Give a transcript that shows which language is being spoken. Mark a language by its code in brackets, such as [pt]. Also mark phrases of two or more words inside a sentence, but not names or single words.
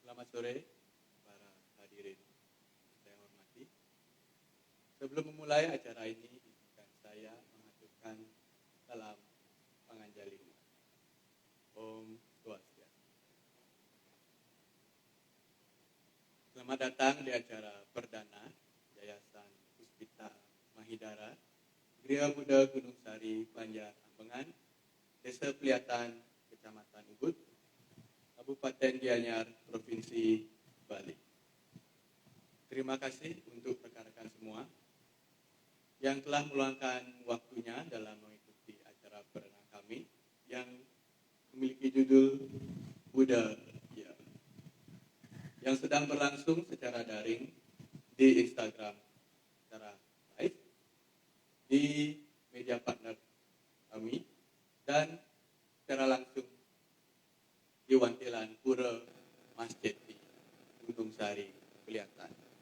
[id] sore, para hadirin saya hormati. Sebelum memulai acara ini, izinkan saya mengaturkan salam panganjali umat. [ban] Om Swastiastu. [id] Selamat datang di acara perdana Yayasan Puspita Mahidara, Gria Buddha Gunung Sari, Banjar Ambengan, Desa Peliatan, Kecamatan Ubud, Kabupaten Gianyar, Provinsi Bali. Terima kasih untuk rekan-rekan semua yang telah meluangkan waktunya dalam mengikuti acara perdana kami yang memiliki judul Buddha Ya, yang sedang berlangsung secara daring di Instagram secara live, di media partner kami, dan secara langsung di Wantilan Pura Masjid di Gunung Sari, Peliatan.